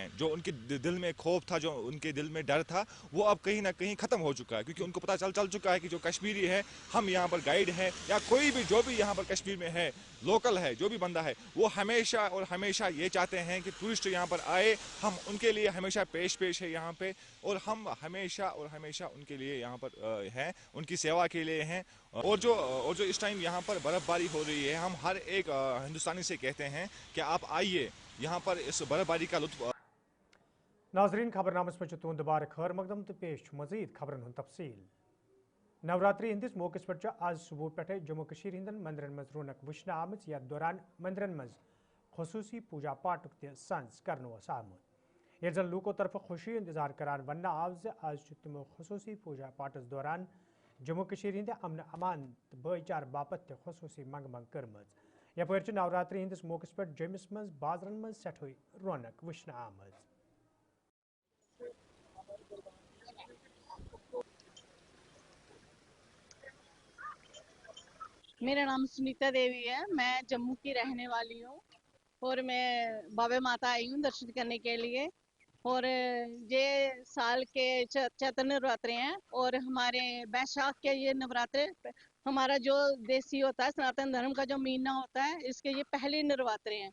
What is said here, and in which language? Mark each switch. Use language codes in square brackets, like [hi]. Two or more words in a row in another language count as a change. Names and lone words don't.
[hi] जो उनके दिल में खौफ था, जो उनके दिल में डर था, वो अब कहीं ना कहीं ख़त्म हो चुका है, क्योंकि उनको पता चल चुका है कि जो कश्मीरी है, हम यहाँ पर गाइड हैं या कोई भी जो भी यहाँ पर कश्मीर में है, लोकल है, जो भी बंदा है, वो हमेशा और हमेशा ये चाहते हैं कि टूरिस्ट यहाँ पर आए, हम उनके लिए हमेशा पेश है यहाँ पे, और हम हमेशा और हमेशा उनके लिए यहाँ पर हैं, उनकी सेवा के लिए हैं। और जो इस टाइम यहाँ पर बर्फ़बारी हो रही है, हम हर एक हिंदुस्तानी से कहते हैं कि आप आइए यहाँ पर इस बर्फ़बारी का लुत्फ़। [ks] नाज़रीन, खबरनामस में तुंद बार खैर मकदम तो पेश मज़ीद खबरन हुन तफसील। नवरात्रि हंदिस मौके पर आज सुबह पे जम्मू कशीर हिंदन मंदिरन मज रौनक वुचन आमत, या दौरान मंदिरन मज खसूसी पूजा पाठ सांस कर आमत। ये जन लूकों तरफ खुशी इंतजार करान वन आव आज तमो खसूसी पूजा पाठस दौरान जम्मू कशीर हिंद अमन अमान तो भाईचार बापत खसूसी मंग मंग करम। यपर नवरात्रि हंदिस मौके पर जमिस मज बाजरन मज सठोई रौनक वुचन आमत। [hi] मेरा नाम सुनीता देवी है, मैं जम्मू की रहने वाली हूँ और मैं बाबे माता आई हूँ दर्शन करने के लिए। और ये साल के चैत्र नवरात्रे हैं और हमारे बैशाख के ये नवरात्रे हमारा जो देसी होता है, सनातन धर्म का जो महीना होता है, इसके ये पहले नवरात्रे हैं।